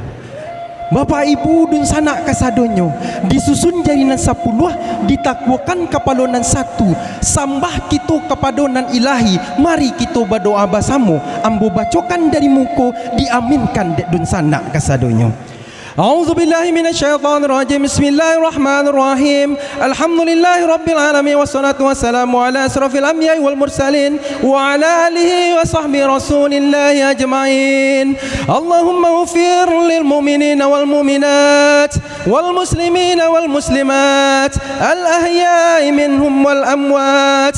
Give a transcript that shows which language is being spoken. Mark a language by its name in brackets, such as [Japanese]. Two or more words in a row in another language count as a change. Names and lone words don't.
[Minangkabau] Bapak ibu dun sanak kasadonyo disusun jarinan 10 ditakwakan kapalonan 1 sambah kita kepadonan ilahi mari kita berdoa bersama ambo bacokan dari muko diaminkan dun sanak kasadonyo. [Arabic] أعوذ بالله من الشيطان الرجيم. بسم الله الرحمن الرحيم. الحمد لله رب العالمين والصلاة والسلام على أشرف الأنبياء والمرسلين وعلى آله وصحبه رسول الله أجمعين. اللهم اغفر للمؤمنين والمؤمنات والمسلمين والمسلمات الأحياء منهم والأموات.